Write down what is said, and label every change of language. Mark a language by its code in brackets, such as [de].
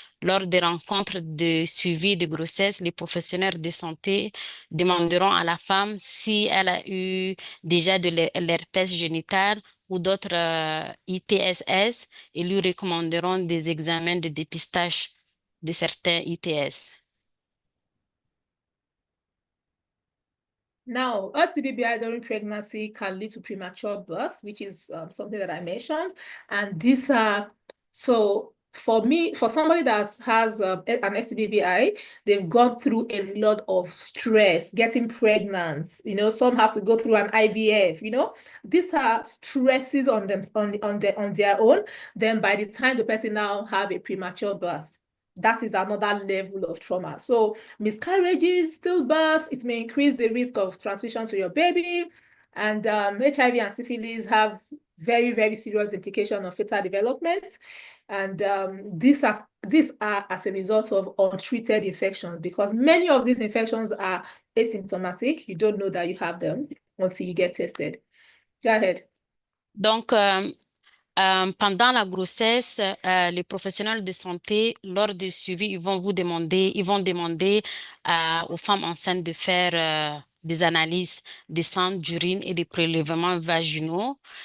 [fr] Lors des rencontres de suivi de grossesse, les professionnels de santé demanderont à la femme si elle a eu déjà de l'herpès génital ou d'autres ITSS et lui recommanderont des examens de dépistage de certains ITS. [en] Now, STBBI during pregnancy can lead to premature birth, which is something that I mentioned. And these are, so for me, for somebody that has an STBBI, they've gone through a lot of stress, getting pregnant. You know, some have to go through an IVF. You know, these are stresses on them on their own. Then by the time the person now have a premature birth, that is another level of trauma. So miscarriages, stillbirth, it may increase the risk of transmission to your baby. And HIV and syphilis have very, very serious implications on fetal development. And these are as a result of untreated infections, because many of these infections are asymptomatic. You don't know that you have them until you get tested. Go ahead. [fr] Donc, pendant la grossesse, les professionnels de santé, lors du suivi, ils vont demander aux femmes enceintes de faire des analyses de sang, d'urine et des prélèvements vaginaux